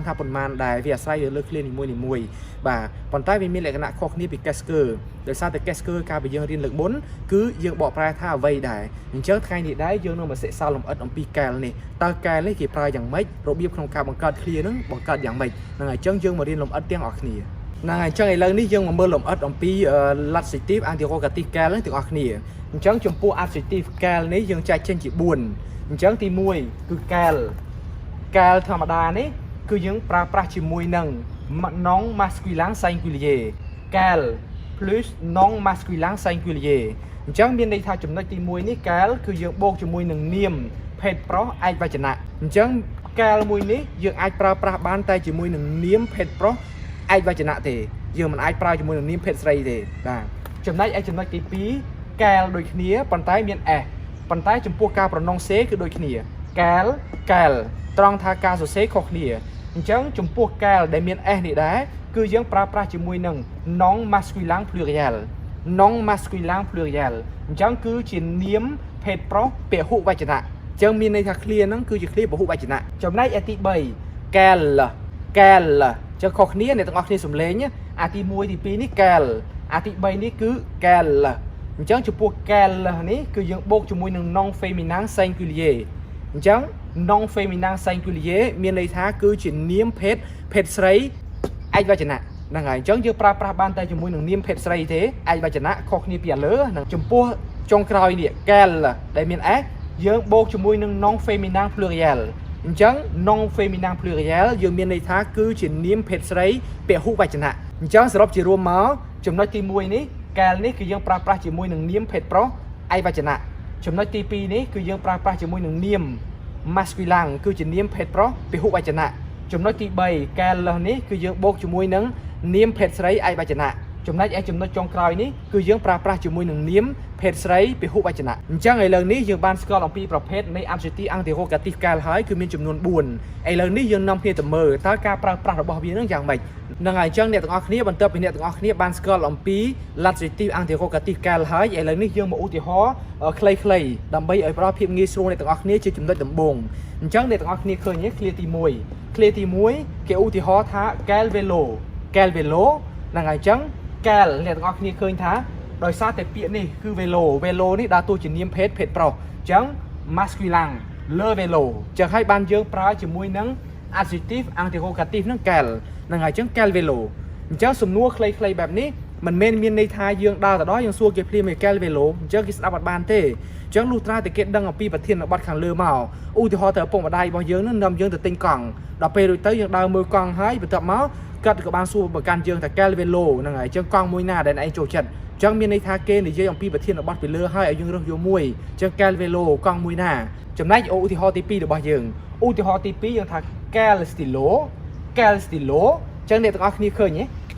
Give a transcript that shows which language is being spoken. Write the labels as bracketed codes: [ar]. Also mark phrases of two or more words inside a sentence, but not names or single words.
[km] ថាប៉ុន្មានដែរវាអាស្រ័យលើឃ្លានីមួយៗបាទប៉ុន្តែវាមានលក្ខណៈខុសគ្នាពី Kesker ដោយសារតែ Kesker កាលពីយើងរៀនលើកមុនគឺយើងបកប្រែថាអ្វីដែរអញ្ចឹងថ្ងៃនេះដែរយើងនឹងមកសិក្សាលម្អិតអំពី Quel នេះតើ Quel នេះគេប្រើយ៉ាងម៉េចរបៀបក្នុងការបង្កើតឃ្លានឹងបង្កើតយ៉ាងម៉េចហ្នឹងហើយអញ្ចឹងយើងមករៀនលម្អិតទាំងអស់គ្នាហ្នឹងហើយអញ្ចឹងឥឡូវនេះយើងមកមើលលម្អិតអំពី [fr] l'adjectif interrogatif Quel [km] ទាំងអស់គ្នាអញ្ចឹងចំពោះ [fr] adjectif Quel [km] នេះយើងចែកចេញជា4អញ្ចឹងទី1គឺ Quel ធម្មតានេះគឺយើងប្រើប្រាស់ជាមួយនឹង [fr] nom masculin singulier Quel plus nom masculin singulier [km] អញ្ចឹងមានន័យថាចំណុចទី1នេះ Quel គឺយើងបូកជាមួយនឹងនាមភេទប្រុសឯកវចនៈអញ្ចឹង Quel មួយនេះយើងអាចប្រើប្រាស់បានតែជាមួយនឹងនាមភេទប្រុសឯកវចនៈទេយើងមិនអាចប្រើជាមួយនឹងនាមភេទស្រីទេបាទចំណែកឯចំណុចទី2 Quel ដូចគ្នាប៉ុន្តែមាន s ប៉ុន្តែចំពោះការប្រណុងសេគឺដូចគ្នា Quel ត្រង់ថាការសរសេរខុសគ្នាអញ្ចឹងចំពោះ Quel ដែលមាន s នេះដែរគឺយើងប្រើប្រាស់ជាមួយនឹង [fr] nom masculin pluriel nom masculin [km] pluriel អញ្ចឹងគឺជានាមភេទប្រុសពហុវចនៈអញ្ចឹងមានន័យថាឃ្លាហ្នឹងគឺជាឃ្លាពហុវចនៈចំណែកឯទី 3 Quel អញ្ចឹងខុសគ្នាអ្នកទាំងអស់គ្នាសំឡេងអាទី1ទី2នេះ Quel អាទី3នេះគឺ Quel អញ្ចឹងចំពោះ Quel នេះគឺយើងបូកជាមួយនឹង [fr] nom féminin singulier [km] អញ្ចឹង [fr] nom féminin singulier [km] មានន័យថាគឺជានាមភេទស្រីឯកវចនៈហ្នឹងហើយអញ្ចឹងយើងប្រើប្រាស់បានតែជាមួយនឹងនាមភេទស្រីទេឯកវចនៈខុសគ្នាពីឥ ឡូវហ្នឹងចំពោះចុងក្រោយនេះ Quel ដែលមាន s យើងបូកជាមួយនឹង [fr] nom féminin pluriel [km] អញ្ចឹង [fr] nom féminin pluriel [km] យើងមានន័យថាគឺជានាមភេទស្រីពហុវចនៈអញ្ចឹងសរុបជារួមមកចំណុចទី1នេះ Quel នេះគឺយើងប្រើប្រាស់ជាមួយនឹងនាមភេទប្រុសឯកវចនៈចំណុចទី2នេះគឺយើងប្រើប្រាស់ជាមួយនឹងនាម masculin គឺជានាមភេទប្រុសពហុវចនៈចំណុចទី3 Quel នេះគឺយើងបូកជាមួយនឹងនាមភេទស្រី ឯកវចនៈចំណែកឯចំណុចចុងក្រោយនេះគឺយើងប្រើប្រាស់ជាមួយនឹងនាមភេទស្រីពហុវចនៈអញ្ចឹងឥឡូវនេះយើងបានស្គាល់អំពីប្រភេទនៃ [fr] adjectif interrogatif Quel [km] ហើយគឺមានចំនួន4ឥឡូវនេះយើងនាំគ្នាទៅមើលតើការប្រើប្រាស់របស់វានឹងយ៉ាងម៉េចហ្នឹងហើយអញ្ចឹងអ្នកទាំងអស់គ្នាបន្ទាប់ពីអ្នកទាំងអស់គ្នាបាន ស្គាល់អំពី [fr] l'adjectif interrogatif Quel [km] ហើយឥឡូវនេះយើងមកឧទាហរណ៍ខ្លីៗដើម្បីឲ្យផ្ដល់ភាពងាយស្រួលអ្នកទាំងអស់គ្នាជាចំណុចដំបូងអញ្ចឹងអ្នកទាំងអស់គ្នាឃើញឃ្លាទី1គេឧទាហរណ៍ថា [fr] Quel vélo [km] ហ្នឹងហើយអញ្ចឹង Quel អ្នកទាំងអស់គ្នាឃើញថាដោយសារ តែពាក្យនេះគឺ vélo នេះដើរតួជានាមភេទប្រុសអញ្ចឹង [fr] masculin le vélo [km] អញ្ចឹងហើយបានយើងប្រើជាមួយនឹង [fr] adjectif interrogatif [km] ហ្នឹង Quel ហ្នឹងហើយអញ្ចឹង Quel vélo អញ្ចឹងសំ ណួរខ្លីៗបែបនេះមិនមែនមានន័យថាយើងដើរទៅដល់យើងសួរគេភ្លាម [fr] Quel vélo [km] អញ្ចឹងគេស្ដាប់អត់បានទេអញ្ចឹងលុះត្រាតែគេដឹងអំពីប្រធានបទខាងលើមកឧទាហរណ៍ទៅឪពុកម្ដាយរបស់យើងនឹងនាំយើងទៅទិញកង់ដល់ពេលរួចទៅយើងដើរមើលកង់ហើយបន្ទាប់មកគាត់ក៏បានសួរប្រកាន់យើងថា [fr] Quel vélo [km] ហ្នឹងហើយអញ្ចឹងកង់មួយណាដែលឯងចូលចិត្តអញ្ចឹងមានន័យថាគេនិយាយអំពីប្រធានបទពីលើហើយឲ្យយើងរើសយកមួយអញ្ចឹង [fr] Quel vélo [km] កង់មួយណាចំណែកឧទាហរណ៍ទី2របស់យើងឧទាហរណ៍ទី2យើងថា [fr] Quel stylo [km] អញ្ចឹងអ្នកទាំងអស់គ្នាឃើញទេ